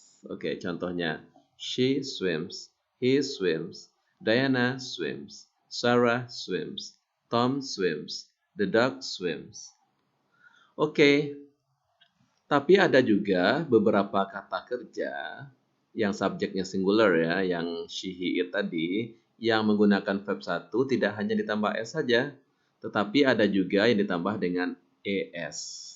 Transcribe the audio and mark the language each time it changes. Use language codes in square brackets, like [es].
[id] Oke, contohnya. [en] She swims, he swims, Diana swims, Sarah swims, Tom swims, the dog swims. [id] Oke, tapi ada juga beberapa kata kerja yang subjeknya singular ya, yang she, he, it tadi, yang menggunakan verb 1 tidak hanya ditambah S saja, tetapi ada juga yang ditambah dengan ES.